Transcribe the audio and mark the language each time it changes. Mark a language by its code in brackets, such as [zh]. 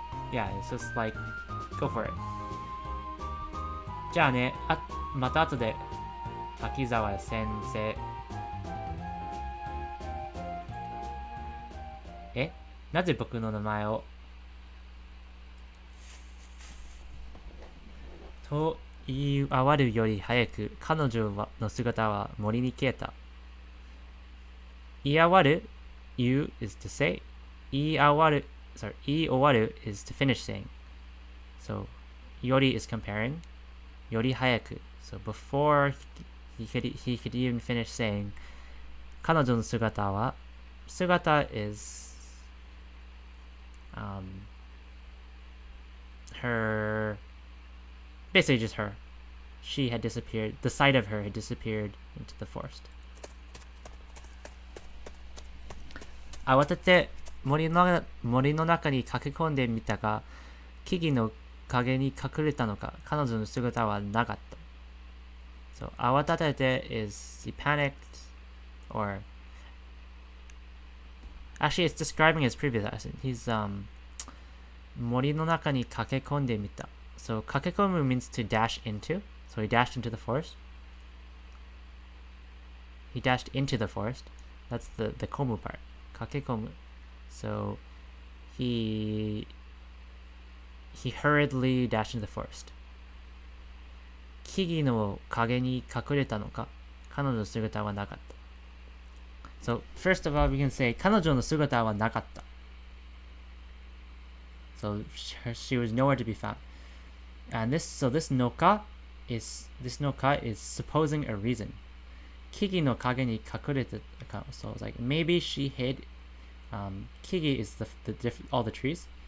[en] Yeah, it's just like, go for it. [ja] じゃあね、また後で、秋沢先生。なぜ僕の名前をと言いあわるより早く彼女の姿は森に消えた。 [en] 言いあわる you is to say 言い終わる is to finish saying. So より is comparing より早く so before he could even finish saying 彼女の姿 is her basically just her. She had disappeared. The sight of her had disappeared into the forest. [ja] 慌てて森の中に駆け込んでみたが、木々の陰に隠れたのか、彼女の姿はなかった。 [en] So 慌てて is he panicked or actually it's describing his previous accent. [ja] He's 森の中に駆け込んでみた。 [en] So 駆け込む means to dash into. So he dashed into the forest. He dashed into the forest. That's the komu part. 駆け込む. So he hurriedly dashed into the forest. [ja] 木々の陰に隠れたのか、彼女の姿はなかった。 [en] So first of all, we can say 彼女の姿はなかった。 So she was nowhere to be found. And this noka is supposing a reason. [ja] 木々の陰に隠れてた。 [en] So it's like maybe she hid. 木々 is all the trees.